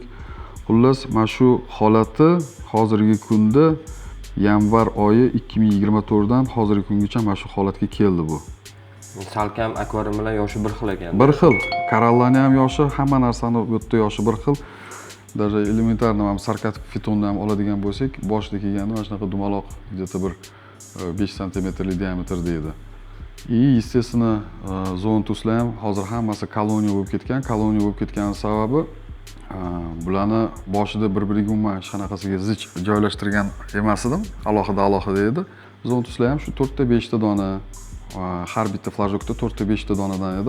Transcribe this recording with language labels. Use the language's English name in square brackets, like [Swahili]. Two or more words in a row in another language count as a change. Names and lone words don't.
[Uzbek] Xullas, mana shu holati hozirgi kunda yanvar oyi 2024 dan hozirgi kungacha mana shu holatga keldi bu. Salkam akvarium bilan yoshi bir xil ekan. Bir xil. Korallarning ham yoshi, hamma narsani bu yerda yoshi bir xil. Даже elementarni ham sarkatik fitonni ham oladigan bo'lsak, boshida kelganda mana shunaqa dumaloq, где-то bir 5 santimetrlik diametrda edi. [Russian] И естественно [Uzbek] zoontuslar ham hozir hammasi koloniya bo'lib ketgan. Koloniya bo'lib ketgani sababi bularni boshida bir-biriga umuman hech qanaqasiga zich joylashtirgan emas edim. Alohida edi. Zoontuslar ham shu 4 ta 5 ta dona har bitta flajokda 4 ta 5 ta donadan edi.